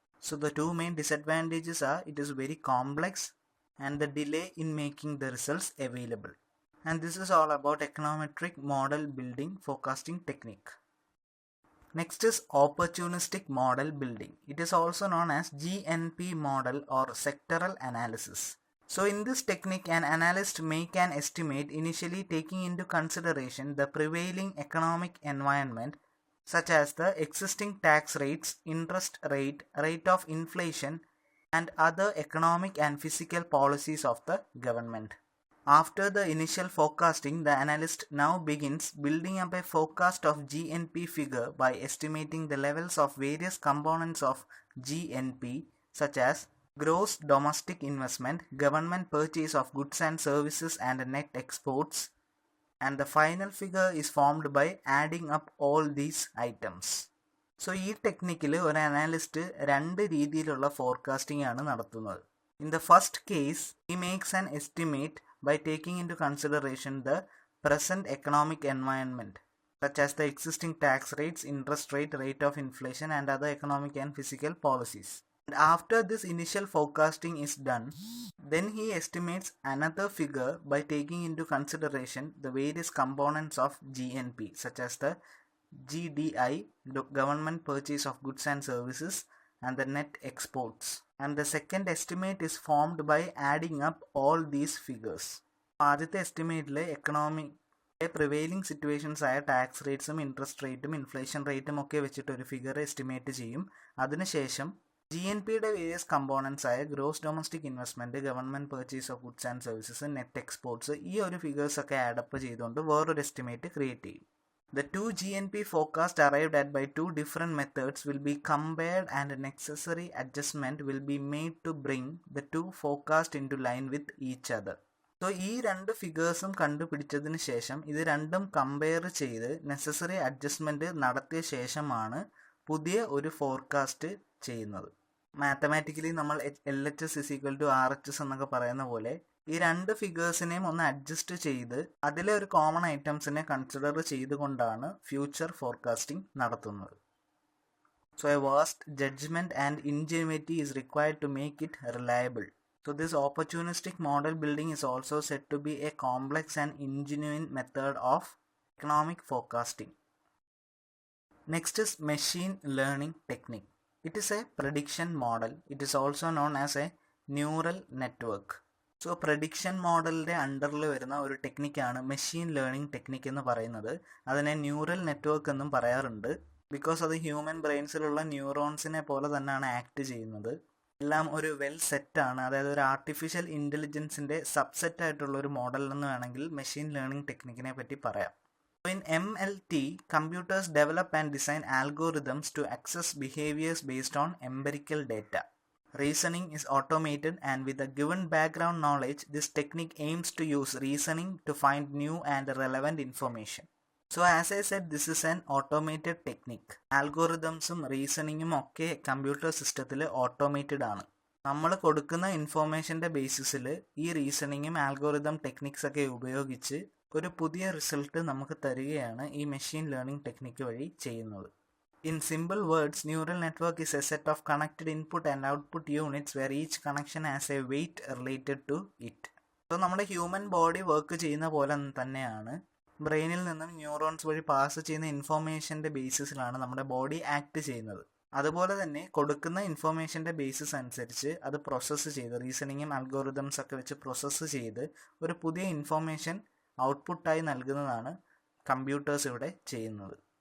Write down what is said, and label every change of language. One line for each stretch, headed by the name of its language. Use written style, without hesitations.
English: So the two main disadvantages are it is very complex and the delay in making the results available. And this is all about econometric model building forecasting technique. Next is opportunistic model building. It is also known as GNP model or sectoral analysis. So in this technique, an analyst make an estimate initially taking into consideration the prevailing economic environment such as the existing tax rates, interest rate, rate of inflation and other economic and physical policies of the government. After the initial forecasting, the analyst now begins building up a forecast of GNP figure by estimating the levels of various components of GNP such as gross domestic investment, government purchase of goods and services and net exports, and the final figure is formed by adding up all these items.
Malayalam: So ഈ ടെക്നിക്കിൽ ഒരു analyst രണ്ട് രീതിയിലുള്ള forecasting ആണ് നടത്തുന്നത്.
English: In the first case, he makes an estimate by taking into consideration the present economic environment, such as the existing tax rates, interest rate, rate of inflation, and other economic and physical policies. And after this initial forecasting is done, then he estimates another figure by taking into consideration the various components of GNP, such as the GDI, government purchase of goods and services, and the net exports. And the second estimate is formed by adding up all these figures.
Malayalam: ആദ്യത്തെ എസ്റ്റിമേറ്റിൽ prevailing situations ആയ tax റേറ്റ്സും interest റേറ്റും inflation റേറ്റും ഒക്കെ വെച്ചിട്ട് ഒരു figure estimate ചെയ്യും. അതിനുശേഷം GNPയുടെ various components ആയ gross domestic investment, government purchase of goods and services, net exports, ഈ ഒരു ഫിഗേഴ്സൊക്കെ ആഡപ്പ് ചെയ്തുകൊണ്ട് വേറൊരു എസ്റ്റിമേറ്റ് ക്രിയേറ്റ് ചെയ്യും.
English: The two GNP forecasts arrived at by two different methods will be compared and a necessary adjustment will be made to bring the two forecasts into line with each other.
Malayalam: So ഈ രണ്ട് ഫിഗേഴ്സും കണ്ടുപിടിച്ചതിന് ശേഷം ഇത് രണ്ടും compare ചെയ്ത് necessary adjustment നടത്തിയ ശേഷമാണ് പുതിയ ഒരു ഫോർകാസ്റ്റ് ചെയ്യുന്നത്. മാത്തമാറ്റിക്കലി നമ്മൾ LHS = RHS എന്നൊക്കെ പറയുന്ന പോലെ ഈ രണ്ട് ഫിഗേഴ്സിനെയും ഒന്ന് അഡ്ജസ്റ്റ് ചെയ്ത് അതിലെ ഒരു കോമൺ ഐറ്റംസിനെ കൺസിഡർ ചെയ്തുകൊണ്ടാണ് ഫ്യൂച്ചർ ഫോർകാസ്റ്റിംഗ് നടത്തുന്നത്.
English: So a vast judgement and ingenuity is required to make it reliable. So this opportunistic model building is also said to be a complex and ingenuine method of economic forecasting. Next is machine learning technique. It is a prediction model. It is also known as a neural network.
Malayalam: So prediction മോഡലിൻ്റെ അണ്ടറിൽ വരുന്ന ഒരു ടെക്നിക്കാണ് machine learning technique എന്ന് പറയുന്നത്. അതിനെ neural network എന്നും പറയാറുണ്ട്. Because അത് human ബ്രെയിൻസിലുള്ള ന്യൂറോൺസിനെ പോലെ തന്നെയാണ് ആക്ട് ചെയ്യുന്നത്. എല്ലാം ഒരു വെൽ സെറ്റാണ്. അതായത് ഒരു ആർട്ടിഫിഷ്യൽ ഇൻ്റലിജൻസിൻ്റെ സബ്സെറ്റ് ആയിട്ടുള്ള ഒരു മോഡൽ എന്ന് വേണമെങ്കിൽ മെഷീൻ ലേണിംഗ് ടെക്നിക്കിനെ പറ്റി പറയാം.
English: In MLT, computers develop and design algorithms to access behaviors based on empirical data. Reasoning is automated, and with a given background knowledge, this technique aims to use reasoning to find new and relevant information. So as I said, this is an automated technique.
Malayalam: Algorithmsum reasoningum ഒക്കെ computer സിസ്റ്റത്തിൽ automated ആണ്. നമ്മൾ കൊടുക്കുന്ന ഇൻഫോർമേഷൻ്റെ ബേസിസിൽ ഈ റീസണിങ്ങും algorithm techniques ഒക്കെ ഉപയോഗിച്ച് ഒരു പുതിയ റിസൾട്ട് നമുക്ക് തരികയാണ് ഈ മെഷീൻ ലേണിംഗ് ടെക്നിക്ക് വഴി ചെയ്യുന്നത്.
English: In simple words, neural network is a set of connected input and output units where each connection has a weight related to it.
Malayalam: So നമ്മുടെ ഹ്യൂമൻ ബോഡി വർക്ക് ചെയ്യുന്ന പോലെ തന്നെയാണ് ബ്രെയിനിൽ നിന്നും ന്യൂറോൺസ് വഴി pass ചെയ്യുന്ന ഇൻഫോർമേഷൻ്റെ ബേസിസിലാണ് നമ്മുടെ ബോഡി ആക്ട് ചെയ്യുന്നത്. അതുപോലെ തന്നെ കൊടുക്കുന്ന ഇൻഫോർമേഷൻ്റെ ബേസിസ് അനുസരിച്ച് അത് പ്രോസസ്സ് ചെയ്ത് റീസണിങ്ങും അൽഗോറിതംസ് ഒക്കെ വെച്ച് പ്രോസസ്സ് ചെയ്ത് ഒരു പുതിയ ഇൻഫോർമേഷൻ ഔട്ട്പുട്ടായി നൽകുന്നതാണ് കമ്പ്യൂട്ടേഴ്സ് ഇവിടെ ചെയ്യുന്നത്.